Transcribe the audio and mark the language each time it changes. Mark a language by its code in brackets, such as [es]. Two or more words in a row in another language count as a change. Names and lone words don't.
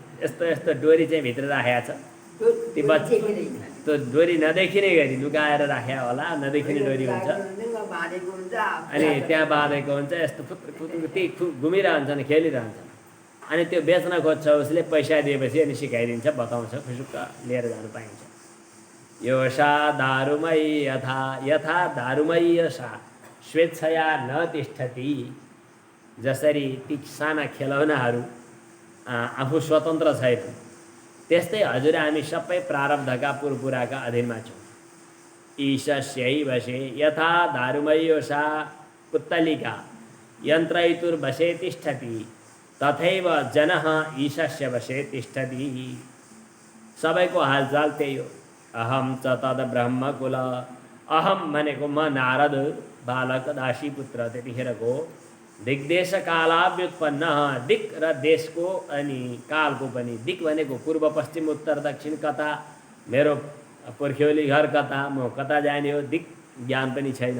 [ne] यस्तो यस्तो डोरी चाहिँ भित्र राखेको छ, ती बच्चा त्यो डोरी नदेखिने गरी लुकाएर राखेको होला, नदेखिने डोरी हुन्छ। अनि त्यहाँ बाँधेको हुन्छ, यस्तो ती घुमिरहन्छन्, खेलिरहन्छन्। अनि त्यो बेच्न खोज्छ उसले, पैसा दिएपछि अनि सिकाइदिन्छ, बताउँछ, खुसुक्क लिएर जानु पाइन्छ। [sa] योषा दारुमयी यथा, यथा दारुमयी यशा स्वेच्छया न तिष्ठति। [ne] जसरी ती साना खेलौनाहरू आफू स्वतन्त्र छैन, त्यस्तै हजुर हामी सबै प्रारब्धका पुरपुराका अधीनमा छौँ। [sa] ईशस्यै वशे यथा दारुमयी योषा पुत्तलिका यन्त्रैतुर्वशे तिष्ठति तथैव जनः ईशस्य वशे तिष्ठति। [ne] सबैको हालचाल त्यही हो। [sa] अहम च तद ब्रह्मकुल, [ne] अहम भनेको म नारद बालक दासी पुत्र त्यतिखेरको [sa] दिग्देश कालाव्युत्पन्न। [ne] दिक र देशको अनि कालको पनि। दिक भनेको पूर्व पश्चिम उत्तर दक्षिण कता, मेरो पुर्ख्यौली घर कता, म कता जाने हो, दिक ज्ञान पनि छैन।